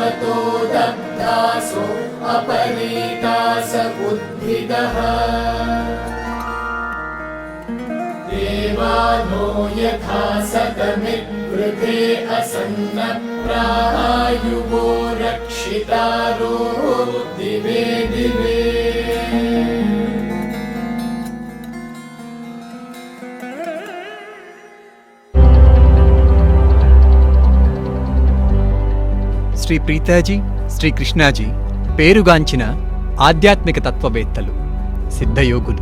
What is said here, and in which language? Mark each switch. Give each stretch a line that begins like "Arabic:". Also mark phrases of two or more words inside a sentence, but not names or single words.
Sanskrit: दग्धासो अपरीतास उद्भिदः देवानो यथा सतमिवृते असन्नप्रायुवो रक्षितारो दिवे दिवे
Telugu: శ్రీ ప్రీతాజీ, శ్రీ కృష్ణాజీ పేరుగాంచిన ఆధ్యాత్మిక తత్వవేత్తలు, సిద్ధయోగులు.